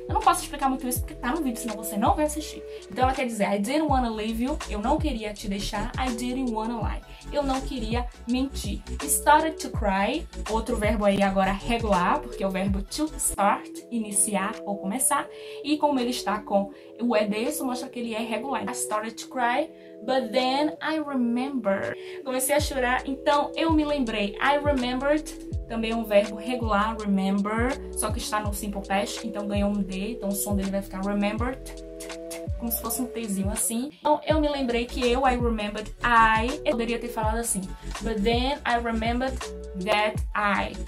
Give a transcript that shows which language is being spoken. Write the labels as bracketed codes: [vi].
[pt] Eu não posso explicar muito isso porque tá no vídeo, senão você não vai assistir. Então, ela quer dizer [en] I didn't wanna leave you, [pt] eu não queria te deixar. [en] I didn't wanna lie, [pt] eu não queria mentir. [en] Started to cry, [pt] outro verbo aí agora regular, porque é o verbo to start, iniciar ou começar, e como ele está com o ED, isso mostra que ele é regular. [en] I started to cry, but then I remember. [pt] Comecei a chorar, então eu me lembrei. [en] I remembered, [pt] também é um verbo regular, remember, só que está no Simple Past, então ganhou um D, então o som dele vai ficar remembered, como se fosse um Tzinho assim. Então eu me lembrei que eu remembered eu poderia ter falado assim, [en] but then I remembered that I.